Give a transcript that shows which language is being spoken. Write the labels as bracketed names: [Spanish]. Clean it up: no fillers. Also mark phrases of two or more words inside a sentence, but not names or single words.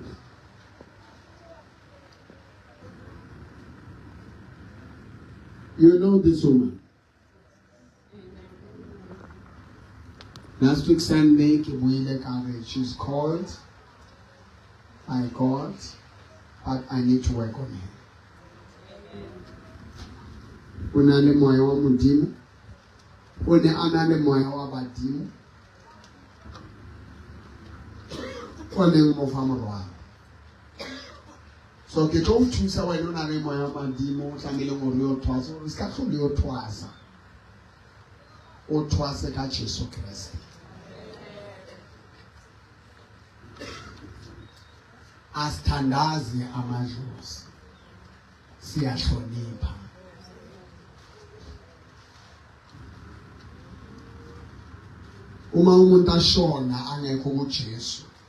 [English] You know this woman. Last week Sunday, she's called by God, but I need to work on her. [Tswana] Unale moya wa mudimu, une anale moya wa badimu. So ke tlo thusa wena o na le moya wa madimo o tlamele gore o thwasa o ska tlhole o thwasa o thwase ka Jesu Kriste [Zulu] asithandaze amadlozi siyahlonipha uma umuntu ashona angekho kuJesu